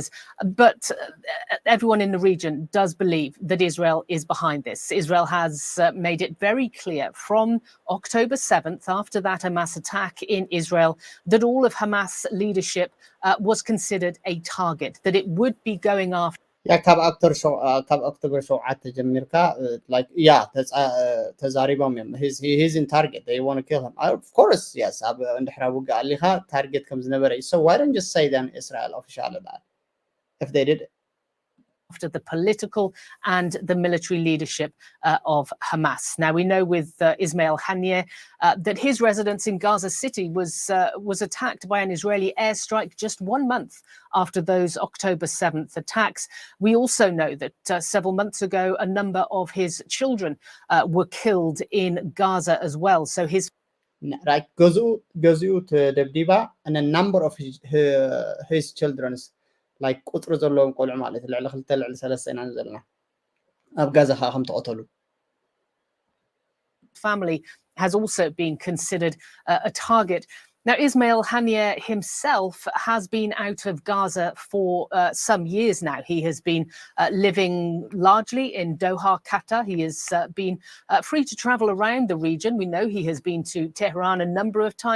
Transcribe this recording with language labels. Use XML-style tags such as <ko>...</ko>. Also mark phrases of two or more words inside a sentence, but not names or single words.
<en>But everyone in the region does believe that Israel is behind this. Israel has made it very clear from October 7th, after that Hamas attack in Israel, that all of Hamas leadership was considered a target, that it would be going after.</en> <ti>ካብ October 7 ጀሚርካ like ተዛሪቦም እዮም</ti> <en>he's in target, they want to kill him, of course, yes</en> <ti>ኣብ እንድሕራ ውግእ ኣሊኻ ታርጌት ከም ዝነበረ እዩ.</ti> <en>So why don't you say then Israel official that if they did after the political and the military leadership of Hamas. Now, we know with Ismail Haniyeh that his residence in Gaza City was attacked by an Israeli airstrike just 1 month after those October 7th attacks. We also know that several months ago, a number of his children were killed in Gaza as well. So</en> <ti>like ገዝኡ ተደብዲባ</ti> <en>and a number of his children's like</en> <ti>ቁጥሪ ዘለዎም ቆልዑ ማለት ልዕሊ 2 ልዕሊ 3 ኢና ዘለና ኣብ ጋዛ ከም ተቀተሉ.</ti> <en>Family has also been considered a target. Now, Ismail Haniyeh himself has been out of Gaza for some years now. He has been living largely in Doha, Qatar. He has been free to travel around the region. We know he has been to Tehran a number of times.</en>